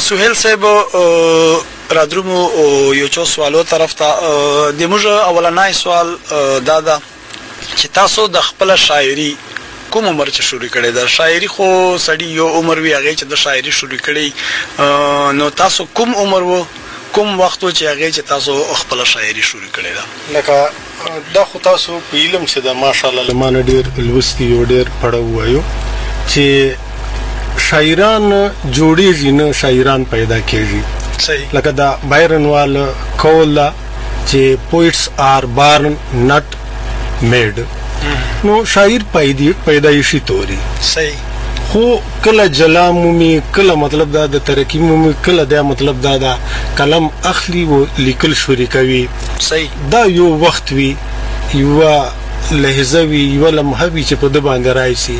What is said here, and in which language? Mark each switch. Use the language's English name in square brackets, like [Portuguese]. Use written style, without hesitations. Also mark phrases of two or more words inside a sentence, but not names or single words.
[Pashto] سهیل صاحب رادرومو یو څو سوالو طرف ته د موږ اولنی سوال دا ده چې تاسو د خپله شاعري کوم عمر چې شروع کړی ده شاعري خو سړي یو عمر وي هغې چې د شاعري شروع کړی نو تاسو کوم عمر و کوم وخت و چې هغې چې تاسو خپله شاعري شروع کړې ده لکه دا خو تاسو په علم چې ده ماشاءالله له ما نه ډېر لوستي او ډېر پړه ووایو چې شاعران جوړېږي نه شاعران پیدا کېږي صحیح لکه دا بایرن وال قول ده چې [English] poets are born not made [Pashto] نو شاعر پیدایشي توري صحیح خو کله جلا مومي کله مطلب دا د ترقی مومي کله دا مطلب دا د قلم اخلي او لیکل شروع کوي صحیح دا یو وخت وی یو لحظه وی یو لمحه وی چې په د باندې راځي